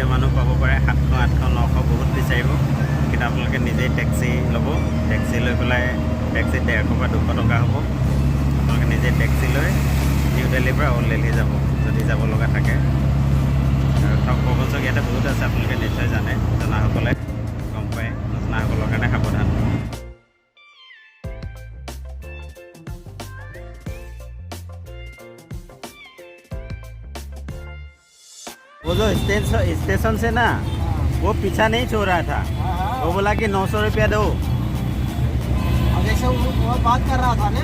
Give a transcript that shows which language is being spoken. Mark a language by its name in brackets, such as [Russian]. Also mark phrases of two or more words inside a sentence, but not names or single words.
[Assamese] মানুহ পাব পাৰে 700 800 900 বহুত বিচাৰিব কিন্তু আপোনালোকে নিজেই টেক্সি ল'ব টেক্সি লৈ পেলাই টেক্সিত 150 বা 200 টকা হ'ব আপোনালোকে নিজে টেক্সি লৈ নিউ দিল্লীৰ পৰা ওল্ড দিল্লী যাব যদি যাব লগা থাকে আৰু ঠগ প্ৰবঞ্চক ইয়াতে বহুত আছে আপোনালোকে নিশ্চয় জানে জনাসকলে গম পায় নজনাসকলৰ কাৰণে সাৱধান [Hindi] वो जो स्टेशन से ना वो पीछा नहीं छोड़ रहा था वो बोला कि 900 रुपया दो जैसे वो बात कर रहा था ना